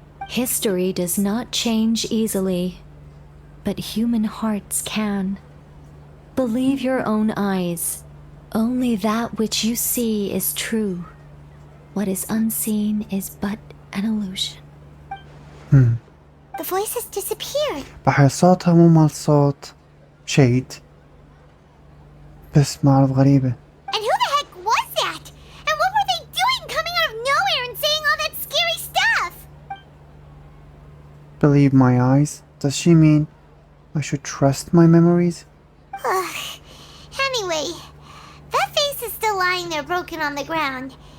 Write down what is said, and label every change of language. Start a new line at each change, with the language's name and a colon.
English: History does not change easily, but human hearts can. Believe your own eyes. Only that which you see is true. What is unseen is but an illusion. The voice has disappeared.
Arabic: بحس صوتها مو مال صوت شيد، بس ما أعرف غريبة.
English: And who the heck was that? And what were they doing coming out of nowhere and saying all that scary stuff? Believe my eyes? Does she mean I should trust my memories? Anyway, that vase is still lying there broken on the ground.